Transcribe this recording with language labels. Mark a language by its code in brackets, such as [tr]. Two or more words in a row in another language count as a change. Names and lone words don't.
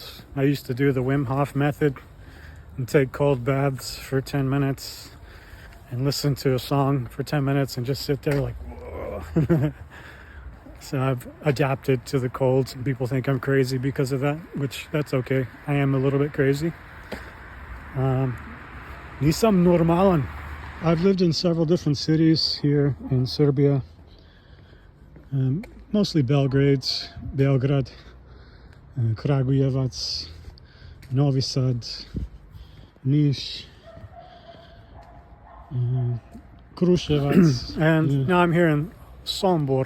[en] I used to do the Wim Hof method and take cold baths for 10 minutes and listen to a song for 10 minutes and just sit there like, whoa. So I've adapted to the cold. Some people think I'm crazy because of that, which that's okay. I am a little bit crazy. [sr] Nisam normalan. [en] I've lived in several different cities here in Serbia. Mostly Belgrade, Kragujevac, Novi Sad, Niš, Kruševac, and now I'm here in Sombor.